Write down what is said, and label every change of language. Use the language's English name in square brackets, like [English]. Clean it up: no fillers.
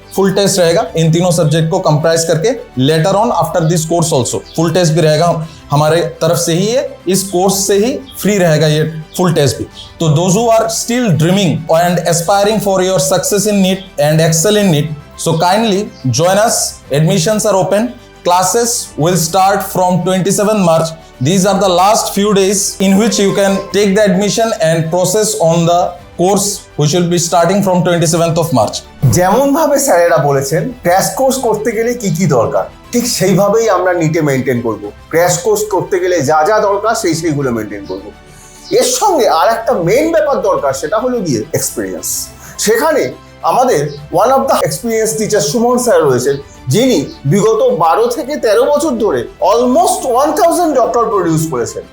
[Hindi] Full test रहेगा इन तीनों subject को कंप्राइज करके। [English] later on after this course also [Hindi] full test भी रहेगा हमारे तरफ से ही है, इस कोर्स से ही फ्री रहेगा ये फुल टेस्ट भी। [English] तो those who are still dreaming and aspiring for your success in NEET and excel in NEET, so kindly join us. Admissions are open, classes will start from 27 March. These are the last few days in which you can take the admission and process on the course which will be starting from 27th of March. [Bangla] যেমন ভাবে স্যারেরা বলেছেন crash course করতে গেলে কি কি দরকার, ঠিক সেইভাবেই আমরা নিটে মেনটেন করব। ক্র্যাশ কোর্স করতে গেলে যা যা দরকার সেইগুলো মেনটেন করব। এর সঙ্গে আর একটা মেইন ব্যাপার দরকার, সেটা হলো গিয়ে এক্সপিরিয়েন্স। সেখানে আমাদের [English] one of the experience teacher [Bangla] Suman sir রয়েছেন, যিনি বিগত 12 থেকে 13 বছর ধরে অলমোস্ট 1000 ডক্টর প্রডিউস করেছেন।